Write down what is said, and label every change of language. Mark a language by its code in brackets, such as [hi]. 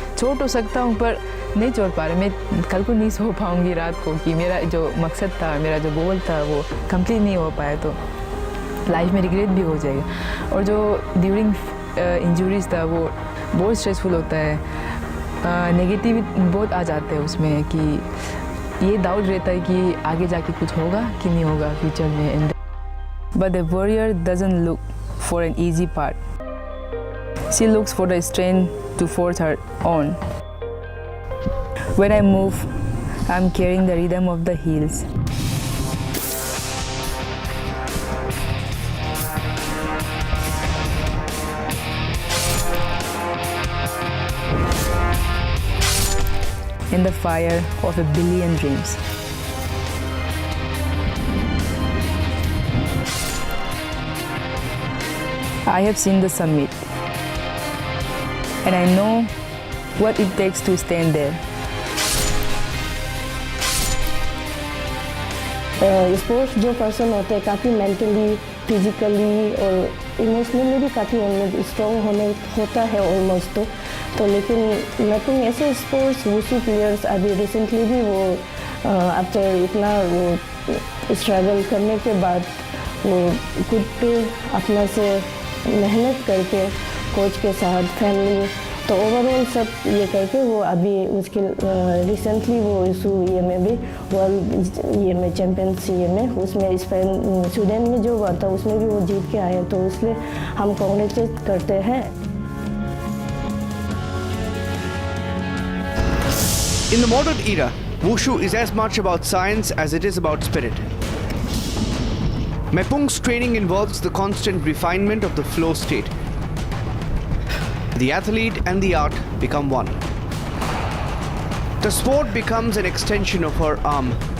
[hi] छोड़ तो सकता हूँ पर नहीं छोड़ पा रहा। मैं कल को नहीं सो पाऊँगी रात को कि मेरा जो मकसद था, मेरा जो गोल था वो कंप्लीट नहीं हो पाया, तो लाइफ में रिग्रेट भी हो जाएगा। और जो ड्यूरिंग इंजरीज था वो बहुत स्ट्रेसफुल होता है, नेगेटिव बहुत आ जाते हैं उसमें, कि ये डाउट रहता है कि आगे जाके कुछ होगा कि नहीं होगा फ्यूचर में। [en] But the warrior doesn't look for an easy part. She looks for the strength to force her on. When I move, I'm carrying the rhythm of the hills. In the fire of a billion dreams. I have seen the summit, and I know what it takes to stand there. [hi] Sports जो person होते हैं काफ़ी mentally, physically और emotionally भी काफ़ी उनमें strong होता है ऑलमोस्ट। तो लेकिन मेपुंग ऐसे स्पोर्ट्स वुशु प्लेयर्स अभी रिसेंटली भी वो आफ्टर इतना वो स्ट्रगल करने के बाद वो खुद पे अपना से मेहनत करके कोच के साथ, फैमिली तो ओवरऑल सब ये करके वो अभी उसके रिसेंटली वो वुशु ये में भी वर्ल्ड ये में चैम्पियंस ये में उसमें स्वीडन में जो हुआ था उसमें भी वो जीत के आए, तो इसलिए हम कांग्रेचुलेट करते हैं। [en] In the modern era, Wushu is as much about science as it is about spirit. Mepung's training involves the constant refinement of the flow state. The athlete and the art become one. The sport becomes an extension of her arm.